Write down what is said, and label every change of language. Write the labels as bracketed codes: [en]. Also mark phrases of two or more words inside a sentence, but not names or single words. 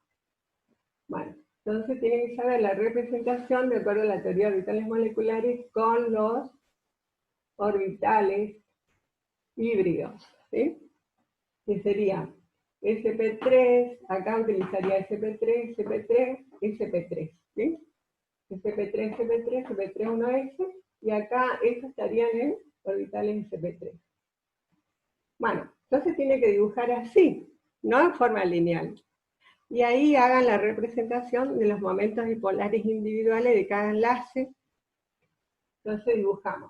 [es] Bueno, entonces tienen que saber la representación de acuerdo a la teoría de orbitales moleculares con los orbitales híbridos, ¿sí? Que sería sp3, acá utilizaría sp3, sp3, sp3, ¿sí? sp3, sp3, sp3, 1s, y acá estos estarían en orbitales sp3. Bueno, entonces tiene que dibujar así, no en forma lineal. Y ahí hagan la representación de los momentos dipolares individuales de cada enlace. Entonces dibujamos.